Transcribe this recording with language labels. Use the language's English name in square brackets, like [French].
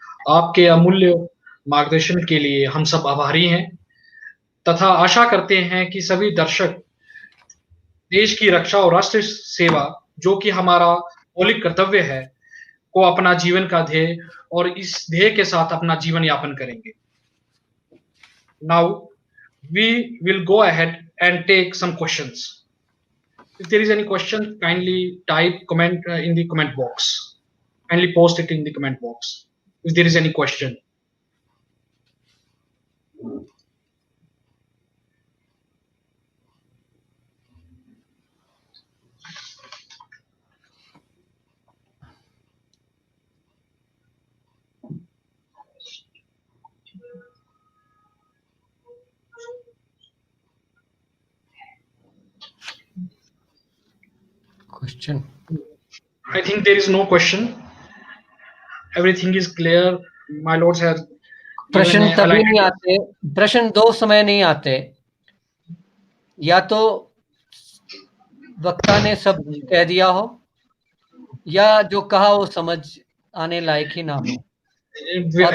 [Hindi] आपके अमूल्य मार्गदर्शन के लिए हम सब आभारी हैं तथा आशा करते हैं कि सभी दर्शक देश की रक्षा और राष्ट्र सेवा, जो कि हमारा मौलिक कर्तव्य है, को अपना जीवन का ध्येय और इस ध्येय के साथ अपना जीवन यापन करेंगे। [English] Now we will go ahead and take some questions. If there is any question, kindly type comment in the comment box. Kindly post it in the comment box if there is any question. Question? I think there is no question. Everything is clear. My lords have [Hindi] प्रश्न तभी नहीं आते, प्रश्न दो समय नहीं आते, या तो वक्ता ने सब कह दिया हो या जो कहा वो समझ आने लायक ही ना हो, और